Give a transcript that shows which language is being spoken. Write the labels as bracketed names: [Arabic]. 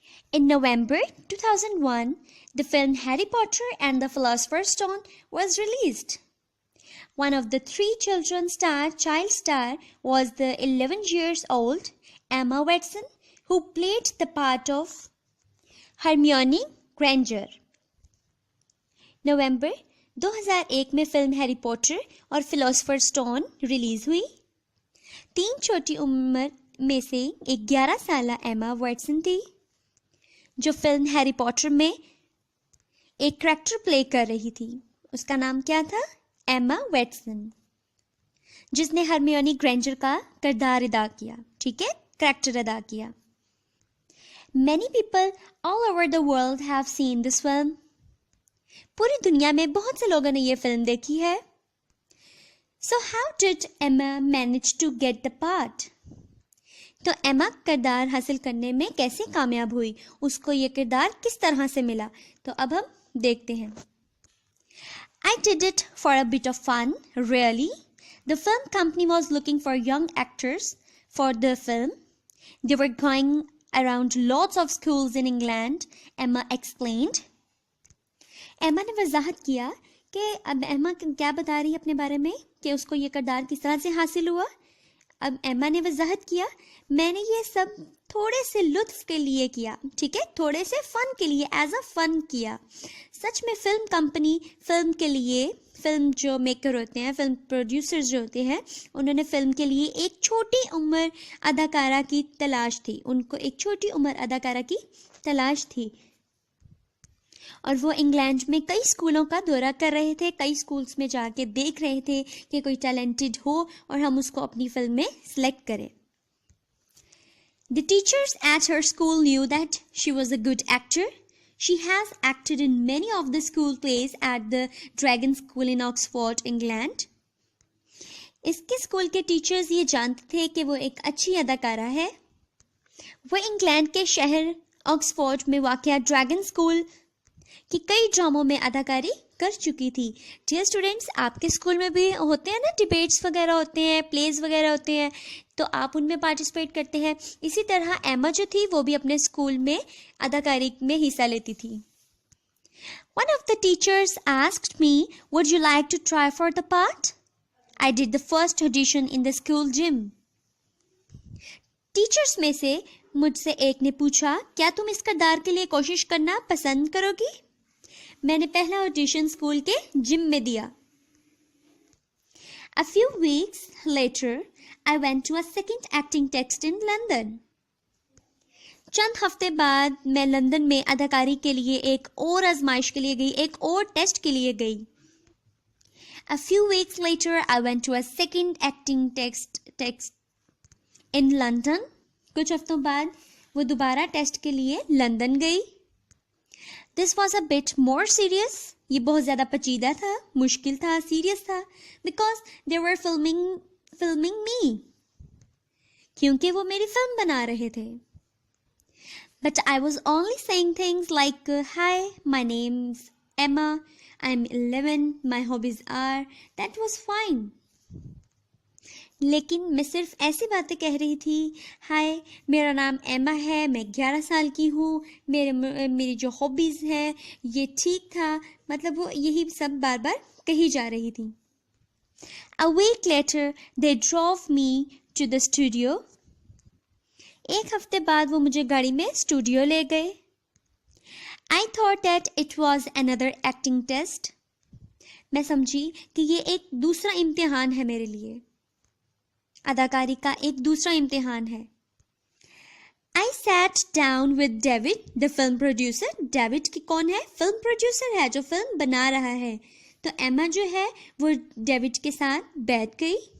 [English] In November 2001, the film Harry Potter and the Philosopher's Stone was released. One of the three child star was the 11 years old Emma Watson, who played the part of Hermione Granger. [Hindi] नवंबर 2001 में film Harry Potter और philosopher stone release हुई. 3 छोटी उम्र में से एक 11 साला Emma Watson थी, जो फिल्म हैरी पॉटर में एक करैक्टर प्ले कर रही थी. उसका नाम क्या था? एमा वॉटसन, जिसने हरमियोनी ग्रेंजर का किरदार अदा किया. ठीक है, करैक्टर अदा किया. [English] Many people all over the world have seen this film. [Hindi] पूरी दुनिया में बहुत से लोगों ने ये फिल्म देखी है. [English] So how did Emma manage to get the part? [Hindi] तो एमा किरदार हासिल करने में कैसे कामयाब हुई? उसको ये किरदार किस तरह से मिला? तो अब हम देखते हैं. [English] I did it for a bit of fun, really. The film company was looking for young actors for the film. They were going around lots of schools in England, Emma explained. [Hindi] एमा ने वजाहत किया कि अब एमा क्या बता रही है अपने बारे में कि उसको ये किरदार किस तरह से हासिल हुआ. अब एमा ने वजाहत किया, मैंने ये सब थोड़े से लुत्फ के लिए किया. ठीक है, थोड़े से फन के लिए, [English] as a fun [Hindi] किया. सच में फिल्म कंपनी फिल्म के लिए, फिल्म जो मेकर होते हैं, फिल्म प्रोड्यूसर्स जो होते हैं, उन्होंने फिल्म के लिए एक छोटी उम्र अदाकारा की तलाश थी. उनको एक छोटी उम्र अदाकारा की तलाश थी और वो इंग्लैंड में कई स्कूलों का दौरा कर रहे थे. कई स्कूल्स में जाके देख रहे थे कि कोई टैलेंटेड हो और हम उसको अपनी फिल्म में सिलेक्ट करें. [English] The teachers at her school knew that she was a good actor. She has acted in many of the school plays at the Dragon School in Oxford, England. [Hindi] इसके school के teachers ये जानते थे कि वो एक अच्छी अदाकारा है. वो इंग्लैंड के शहर ऑक्सफोर्ड में वाक़या ड्रैगन स्कूल कि कई ड्रामों में अदाकारी कर चुकी थी. [English] dear students, [Hindi] आपके स्कूल में भी होते हैं ना, डिबेट्स वगैरह होते हैं, प्लेज वगैरह होते हैं, तो आप उनमें पार्टिसिपेट करते हैं. इसी तरह एमा जो थी वो भी अपने स्कूल में अदाकारी में हिस्सा लेती थी. [English] One of the teachers asked me, would you like to try for the part? I did the first audition in the school gym. [Hindi] Teachers में से मुझसे एक ने पूछा, क्या तुम इस किरदार के लिए कोशिश करना पसंद करोगी? मैंने पहला ऑडिशन स्कूल के जिम में दिया. [English] A few weeks later, I went to a second acting test in London. [Hindi] चंद हफ्ते बाद मैं लंदन में अदाकारी के लिए एक और आजमाइश के लिए गई, एक और टेस्ट के लिए गई. [English] A few weeks later, I went to a second acting test in London. [Hindi] कुछ हफ्तों बाद वो दोबारा टेस्ट के लिए लंदन गई. [English] This was a bit more serious. [Hindi] ये बहुत ज़्यादा पेचीदा था, मुश्किल था, सीरियस था. [English] Because they were filming me. [Hindi] क्योंकि वो मेरी फिल्म बना रहे थे. [English] But I was only saying things like, hi, my name's Emma, I'm 11, my hobbies are. That was fine. [Hindi] लेकिन मैं सिर्फ ऐसी बातें कह रही थी. हाय, मेरा नाम एमा है, मैं 11 साल की हूँ, मेरी जो हॉबीज़ है ये ठीक था. मतलब वो यही सब बार बार कही जा रही थी. [English] A week later, they drove me to the studio. [Hindi] एक हफ्ते बाद वो मुझे गाड़ी में स्टूडियो ले गए. [English] I thought that it was another acting test. [Hindi] मैं समझी कि ये एक दूसरा इम्तिहान है मेरे लिए, अदाकारी का एक दूसरा इम्तिहान है. [English] I sat down with David, the film producer. [Hindi] David की कौन है? फिल्म प्रोड्यूसर है जो फिल्म बना रहा है. तो एमा जो है वो डेविड के साथ बैठ गई.